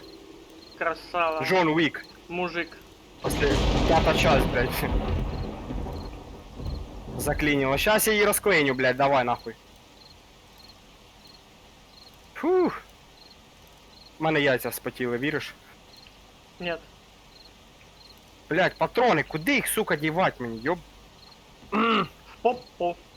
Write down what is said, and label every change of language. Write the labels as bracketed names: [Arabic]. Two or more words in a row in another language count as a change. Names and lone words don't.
[Russian] Красава. Джон Уік. Мужик. После 5 часть, блядь. Заклинило. Сейчас я [Ukrainian] її розклиню, [Russian] блядь, давай нахуй. Фух. [Ukrainian] У мене яйця спотіли, віриш? [Russian] Нет. [Ukrainian] Блядь, патрони, куди їх, сука, дівать мені, йоб. [Russian] В попу.